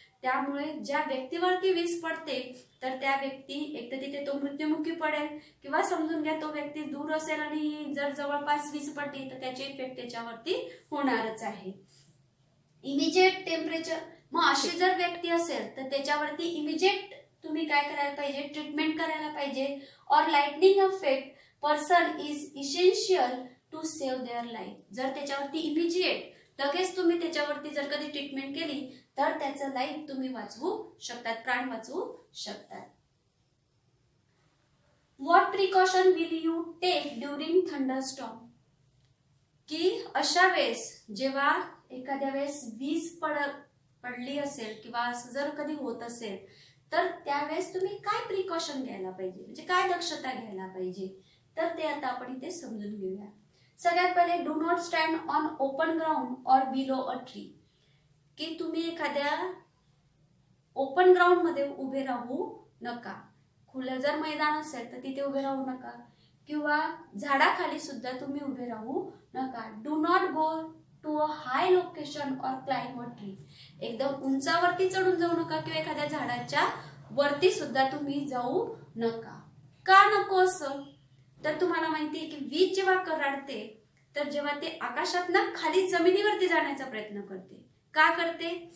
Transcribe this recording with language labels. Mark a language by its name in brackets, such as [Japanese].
[Marathi] त्यामुळे ज्या व्यक्तीवरती वीज पडते तर त्या व्यक्ती एक तर तिथे तो मृत्युमुखी पडेल किंवा समजून घ्या तो व्यक्ती दूर असेल आणि जर जवळपास वीज पडली तर त्याचे इफेक्ट त्याच्यावरती होणारच आहे. इमिजिएट टेम्परेचर, मग अशी जर व्यक्ती असेल तर त्याच्यावरती इमिजिएट तुम्ही काय करायला पाहिजे, ट्रीटमेंट करायला पाहिजे. [English] और lightning affect person is essential to save their life. [Marathi] जर त्याच्यावरती इमिजिएट लगेच तुम्ही त्याच्यावरती जर कधी ट्रीटमेंट केली तर त्याचं लाईफ तुम्ही वाचवू शकतात, प्राण वाचवू शकतात. [English] What precaution will you take during thunderstorm. [Marathi] की अशा वेळेस जेव्हा एखाद्या वेळेस वीज पडली असेल किंवा असं जर कधी होत असेल तर त्यावेळेस तुम्ही काय प्रिकॉशन घ्यायला पाहिजे, म्हणजे काय दक्षता घ्यायला पाहिजे तर ते आता आपण इथे समजून घेऊया. [English] सगळ्यात पहिले do not stand on open ground or below a tree. [Marathi] की तुम्ही एखाद्या ओपन ग्राउंड मध्ये उभे राहू नका. खुलं जर मैदान असेल तर तिथे उभे राहू नका किंवा झाडाखाली सुद्धा तुम्ही उभे राहू नका. [English] Do not go to a high location और climb a tree. [Marathi] एकदम उंचावरती चढून जाऊ नका किंवा एखाद्या झाडाच्या वरती सुद्धा तुम्ही जाऊ नका. का नको असं? तर तुम्हाला माहिती आहे की वीज जेव्हा कडाडते तर जेव्हा ते आकाशातनं खाली जमिनीवरती जाण्याचा प्रयत्न करते. का करते?